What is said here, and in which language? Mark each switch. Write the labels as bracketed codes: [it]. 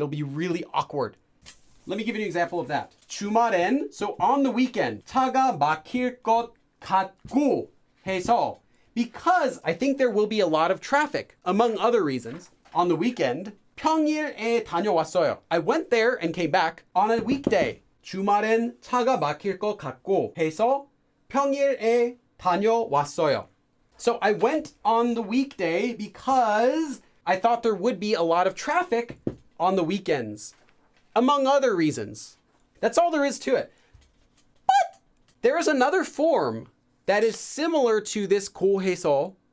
[en] It'll be really awkward. Let me give you an example of that. 주말엔, so on the weekend, [ko] 차가 막힐 것 같고 해서, [en] because I think there will be a lot of traffic, among other reasons, on the weekend, [ko] 평일에 다녀왔어요. [en] I went there and came back on a weekday. [ko] 주말엔 차가 막힐 것 같고 해서 평일에 다녀왔어요. [en] So I went on the weekday because I thought there would be a lot of traffic on the weekends, among other reasons. That's all there is to it. But there is another form that is similar to this 고해서.